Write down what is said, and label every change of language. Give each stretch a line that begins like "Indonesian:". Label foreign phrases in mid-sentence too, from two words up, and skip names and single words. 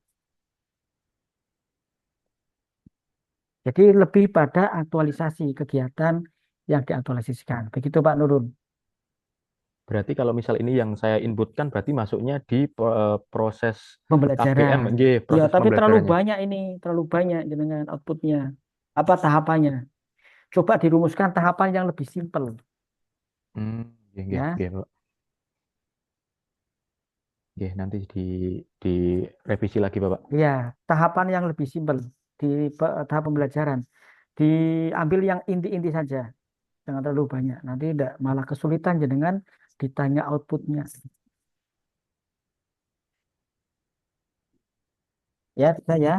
Indonesian: Jadi lebih pada aktualisasi kegiatan yang diaktualisasikan. Begitu Pak Nurun. berarti kalau misal ini yang saya inputkan berarti masuknya di proses KBM, Pembelajaran.
Javanese: nggih,
Indonesian: Ya, proses tapi terlalu pembelajarannya. banyak ini, terlalu banyak dengan outputnya. Apa tahapannya? Coba dirumuskan tahapan yang lebih simpel,
Javanese: Nggih, nggih,
Indonesian: ya.
Javanese: nggih, Pak. Nggih,
Indonesian: nanti di revisi lagi, Bapak. Ya, tahapan yang lebih simpel di tahap pembelajaran. Diambil yang inti-inti saja, jangan terlalu banyak. Nanti tidak malah kesulitan dengan ditanya outputnya. Ya, bisa ya.